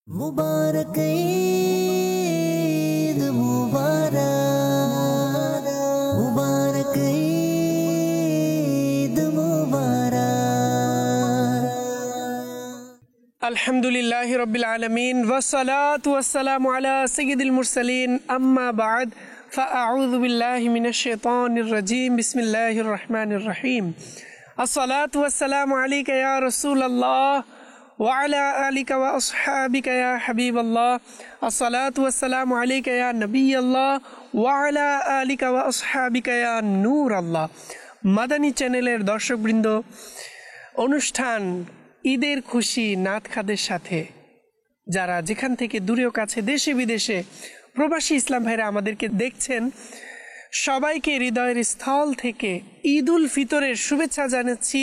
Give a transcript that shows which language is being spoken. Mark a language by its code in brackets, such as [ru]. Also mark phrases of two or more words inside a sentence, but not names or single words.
[ur] مبارک عید مبارک مبارک عید مبارک. [ar] الحمد لله رب العالمين والصلاة والسلام على سيد المرسلين أما بعد فأعوذ بالله من الشيطان الرجيم بسم الله الرحمن الرحيم. الصلاة والسلام عليك يا رسول الله وعلى آلك وأصحابك يا حبيب الله. الصلاة والسلام عليك يا نبي الله وعلى آلك وأصحابك يا نور الله. [bn] মাদানী চ্যানেলের দর্শকবৃন্দ, অনুষ্ঠান ঈদের খুশি নাত খাদের সাথে যারা যেখান থেকে দূরেও কাছে দেশে বিদেশে প্রবাসী ইসলাম ভাইরা আমাদেরকে দেখছেন, সবাইকে হৃদয়ের স্থল থেকে ঈদ উল ফিতরের শুভেচ্ছা জানাচ্ছি।